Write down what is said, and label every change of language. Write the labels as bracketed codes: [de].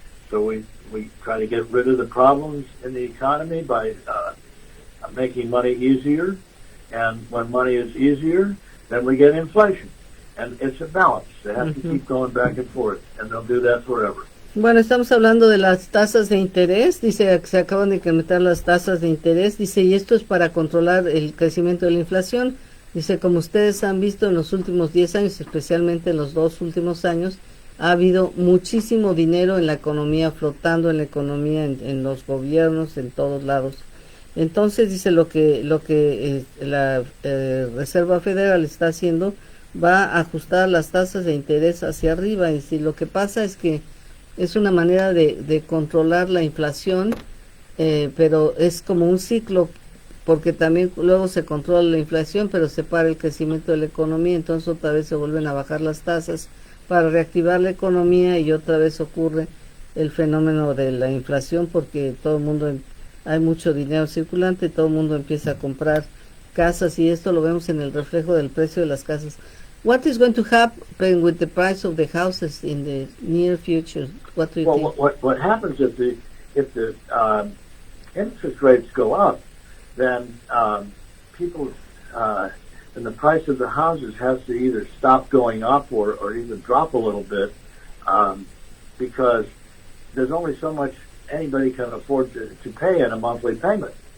[en] So we try to get rid of the problems in the economy by making money easier, and when money is easier, then we get inflation. And it's a balance. They have to keep going back and forth, and they'll do that forever. [es] Bueno, estamos hablando de las tasas de interés. Dice que se acaban de incrementar las tasas de interés. Dice, y esto es para controlar el crecimiento de la inflación. Dice, como ustedes han visto en los últimos 10 años, especialmente en los 2 últimos años, ha habido muchísimo dinero en la economía, flotando en la economía, en los gobiernos, en todos lados. Entonces, dice, lo que la Reserva Federal está haciendo, va a ajustar las tasas de interés hacia arriba. Y si lo que pasa es que es una manera de controlar la inflación, pero es como un ciclo, porque también luego se controla la inflación, pero se para el crecimiento de la economía, entonces otra vez se vuelven a bajar las tasas para reactivar la economía y otra vez ocurre el fenómeno de la inflación, porque todo el mundo, hay mucho dinero circulante, todo el mundo empieza a comprar casas, y esto lo vemos en el reflejo del precio de las casas. [en] What is going to happen with the price of the houses in the near future? What do you think? What happens if the interest rates go up, then people and the price of the houses has to either stop going up or even drop a little bit, because there's only so much anybody can afford to pay in a monthly payment.